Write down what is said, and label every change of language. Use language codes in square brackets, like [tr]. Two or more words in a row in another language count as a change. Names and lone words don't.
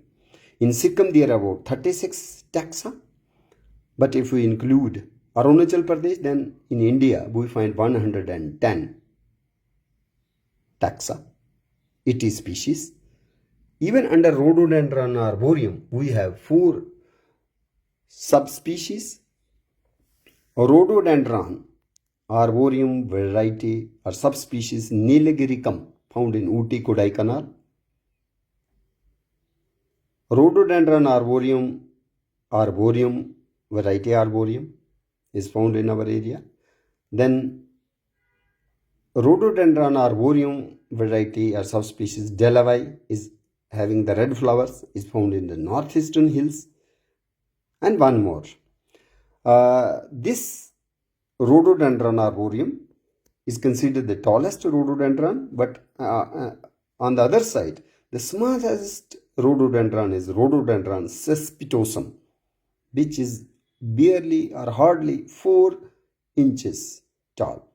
[en] In Sikkim, there are about 36 taxa, but if we include Arunachal Pradesh, then in India we find 110 taxa, 80 species. Even under Rhododendron arboreum, we have 4 subspecies. Rhododendron arboreum variety or subspecies Nilgiricum, found in Ooty, Kodaikanal. Rhododendron arboreum variety arboreum is found in our area. Then Rhododendron arboreum variety or subspecies Delavai is having the red flowers, is found in the northeastern hills. And one more. This Rhododendron arboreum is considered the tallest rhododendron, but on the other side, the smallest rhododendron is Rhododendron cespitosum, which is barely or hardly 4 inches tall.